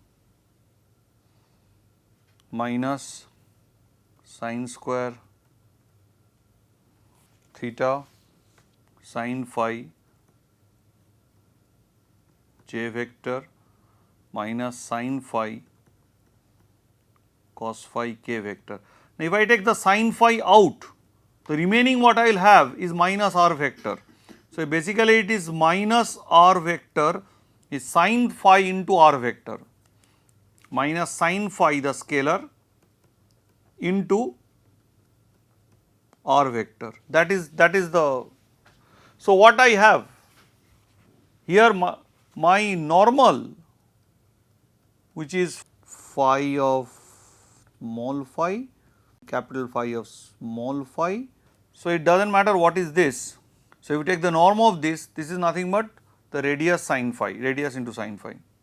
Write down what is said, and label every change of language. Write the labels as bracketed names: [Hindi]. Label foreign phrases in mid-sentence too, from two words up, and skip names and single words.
[English] minus sin square theta sin phi j vector minus sin phi cos phi k vector. Now, if I take the sin phi out, the remaining what I will have is minus r vector. So, basically it is minus r vector is sin phi into r vector minus sin phi the scalar into r vector, that is the. So, what I have here my normal which is phi of small phi capital phi of small phi. So, it does not matter what is this. So, if you take the norm of this is nothing but the radius sin phi, radius into sin phi.